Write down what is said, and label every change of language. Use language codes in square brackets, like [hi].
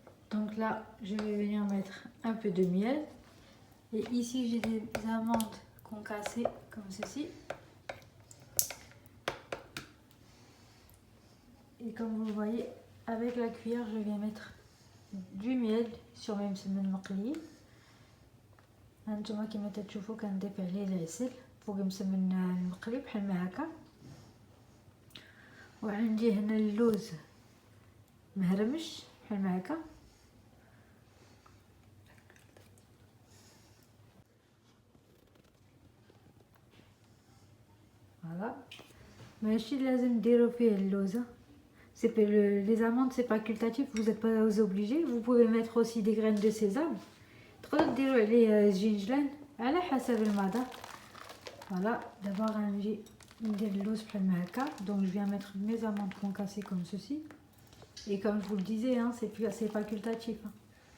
[fr] Donc là, je vais venir mettre un peu de miel. Et ici, j'ai des amandes concassées comme ceci. Et comme vous voyez, avec la cuillère, je viens mettre du miel sur mes مسمن مقلي. [ar] هانتوما كما تشوفوا كنضيف عليه العسل فوق مسمن المقلي بحال ما هكا. وعندي هنا اللوز مهرمش بحال ما هكا. Voilà. ماشي لازم ديروا فيه اللوزة. [fr] Les amandes c'est facultatif, vous n'êtes pas obligé. Vous pouvez mettre aussi des graines de sésame. [ar] تقدروا ديروا عليه الجنجلان على حسب المذاق. Voilà, d'abord غنجي ندير اللوز بحال ما هكا. [fr] Donc je viens mettre mes amandes concassées comme ceci. Et comme je vous le disais, hein, c'est facultatif. Hein.